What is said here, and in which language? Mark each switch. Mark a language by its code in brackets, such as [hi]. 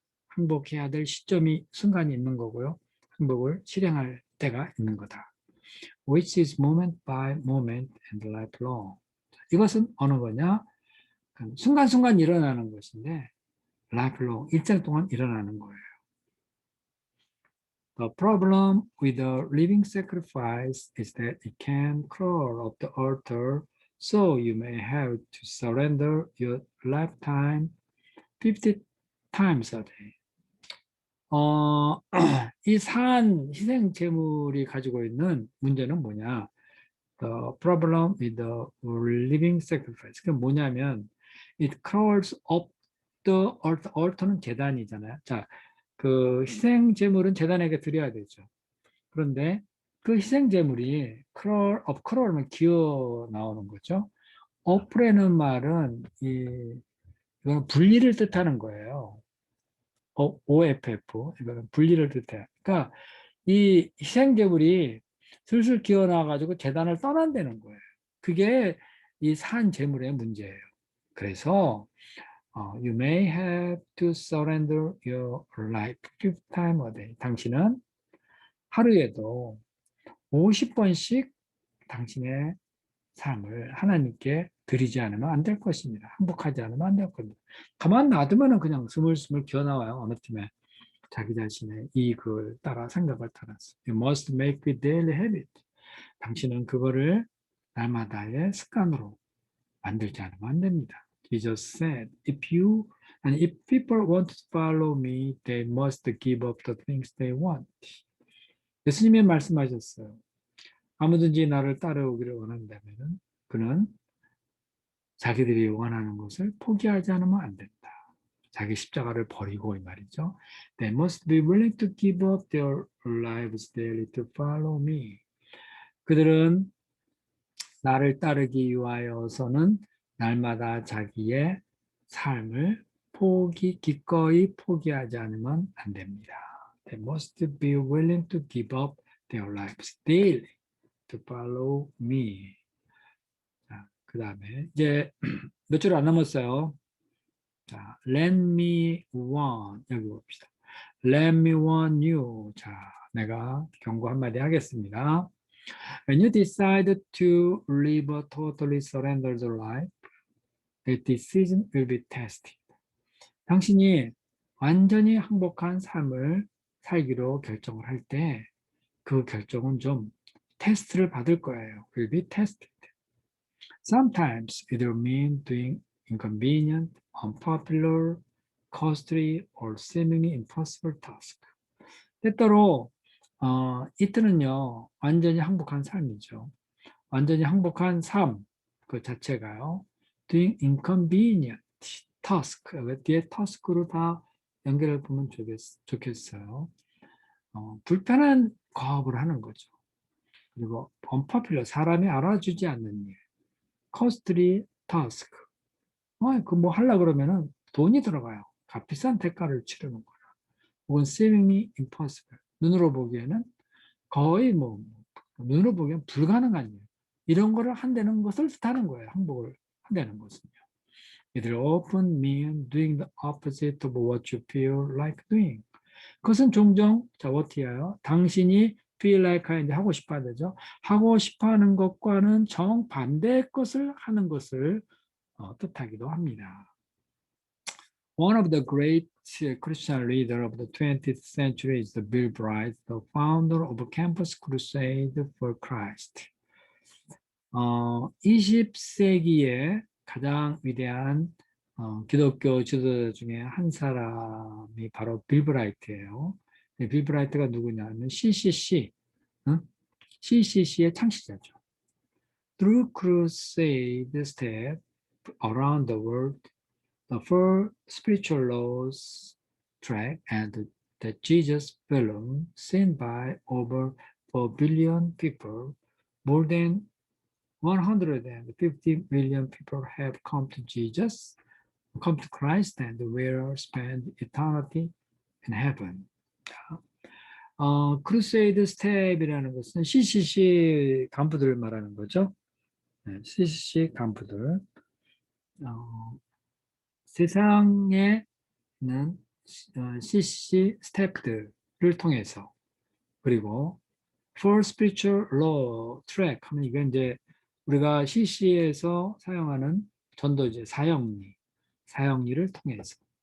[ko] 항복해야 될 시점이 순간이 있는 거고요. 항복을 실행할 때가 있는 거다. [en] Which is moment by moment and lifelong. [ko] 이것은 어느 거냐? 순간순간 일어나는 것인데 lifelong, 일생 동안 일어나는 거예요. [en] The problem with the living sacrifice is that it can crawl up the altar, so you may have to surrender your lifetime 50 times a day. [ko] 이 산 희생 제물이 가지고 있는 문제는 뭐냐? [en] The problem with the living sacrifice. [ko] 그게 뭐냐면 [en] it crawls up the altar. [ko] altar는 제단이잖아요. 자, 그 희생 제물은 제단에게 드려야 되죠. 그런데 그 희생 제물이 [en] crawl up, [ko] crawl은 기어 나오는 거죠. up라는 말은 이건 분리를 뜻하는 거예요. OFF, 이거는 분리를 뜻해요. 그러니까 이 희생제물이 슬슬 기어나와가지고 재단을 떠난다는 거예요. 그게 이 산 제물의 문제예요. 그래서 [en] you may have to surrender your life 50 times a day. [ko] 당신은 하루에도 50번씩 당신의 삶을 하나님께 드리지 않으면 안 될 것입니다. 항복하지 않으면 안 될 겁니다. 가만 놔두면 그냥 스물스물 기어나와요. 어느 팀에. 자기 자신의 이익을 따라 생각을 따라서. [en] You must make it daily habit. [ko] 당신은 그거를 날마다의 습관으로 만들지 않으면 안 됩니다. [en] Jesus said, if people want to follow me, they must give up the things they want. [ko] 예수님이 말씀하셨어요. 아무든지 나를 따라오기를 원한다면 그는 자기들이 원하는 것을 포기하지 않으면 안 된다. 자기 십자가를 버리고 이 말이죠. [en] They must be willing to give up their lives daily to follow me. [ko] 그들은 나를 따르기 위하여서는 날마다 자기의 삶을 기꺼이 포기하지 않으면 안 됩니다. [en] They must be willing to give up their lives daily to follow me. [ko] 그 다음에 이제 몇 줄 안 남았어요. 자, [en] let me warn, [ko] 여기 봅시다. [en] Let me warn you. [ko] 자, 내가 경고 한마디 하겠습니다. [en] When you decide to live a totally surrendered life, the decision will be tested. [ko] 당신이 완전히 항복한 삶을 살기로 결정을 할 때 그 결정은 좀 테스트를 받을 거예요. [en] will be tested. Sometimes it will mean doing inconvenient, unpopular, costly, or seemingly impossible task. [ko] 때때로 이때는요 완전히 항복한 삶이죠. 완전히 항복한 삶 그 자체가요. [en] doing inconvenient task [ko] 뒤에 task로 다 연결해 보면 좋겠어요. 불편한 과업을 하는 거죠. 그리고 unpopular 사람이 알아주지 않는 일. [en] costly task. [ko] 그 뭐 하려 그러면은 돈이 들어가요. 값비싼 대가를 치르는 거라. 혹은 [en] seemingly impossible. [ko] 눈으로 보기에는 거의 눈으로 보기엔 불가능한 일. 이런 거를 한다는 것을 뜻하는 거예요. 항복을 한다는 것은요. [en] It often means doing the opposite of what you feel like doing. [ko] 그것은 종종 어떻게요? 당신이 [en] feel like [ko] 이제 하고 싶어야 되죠. 하고 싶어하는 것과는 정반대의 것을 하는 것을 뜻하기도 합니다. [en] One of the great Christian leaders of the 20th century is Bill Bright, the founder of Campus Crusade for Christ. [ko] 20세기의 가장 위대한 기독교 지도자 중에 한 사람이 바로 빌 브라이트예요. 빌 브라이트가 누구냐면 CCC, CCC의 창시자죠. [en] through crusade step around the world, the four spiritual laws track and the Jesus film seen by over 4 billion people, more than 150 million people have come to Jesus, come to Christ, and will spend eternity in heaven. [ko] 크루세이드 스텝이라는 것은 CCC 간부들을 말하는 거죠. 네, CCC 간부들. 세상에 있는 CCC 스텝들을 통해서, 그리고 [en] for spiritual law track [ko] 하면 이건 이제 우리가 CC에서 사용하는 전도제 사형리를 통해서,